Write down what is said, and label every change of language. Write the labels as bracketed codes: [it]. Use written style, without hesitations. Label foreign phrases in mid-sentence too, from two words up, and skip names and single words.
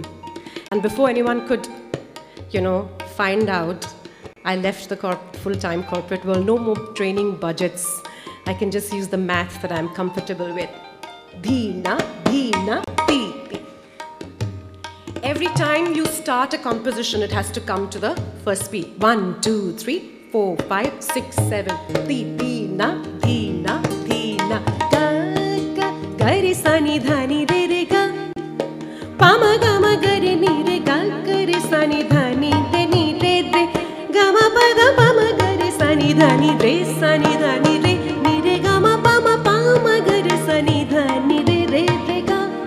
[en] And before anyone could, you know, find out, I left the full-time corporate world. No more training budgets. I can just use the math that I'm comfortable with. Dina, Dina, Di. Every time you start a composition, it has to come to the first beat. 1, 2, 3, 4, 5, 6, 7. Dina, Dina, Dina. Ga, ga, ga re sa ni dha ni re re ga. Pa ma ga ma ga re ni re ga re sa ni dha ni re re. Ga ma pa ga pa ma ga re sa ni dha ni re sa ni dha ni re. Ni re ga ma pa ma ga re sa ni dha ni re re ga.